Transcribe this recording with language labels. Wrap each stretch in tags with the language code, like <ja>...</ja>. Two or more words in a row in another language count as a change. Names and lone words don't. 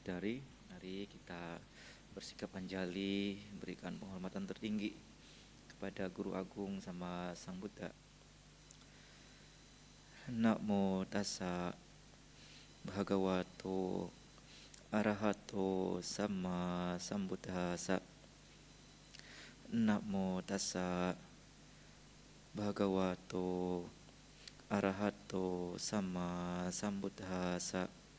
<id>saudara-saudari, mari kita bersikap anjali, berikan penghormatan tertinggi kepada Guru Agung sama Sang Buddha.</id> <pi>Namo tassa bhagavato arahato sama sambuddhassa. Namo tassa bhagavato arahato sama sambuddhassa.</pi>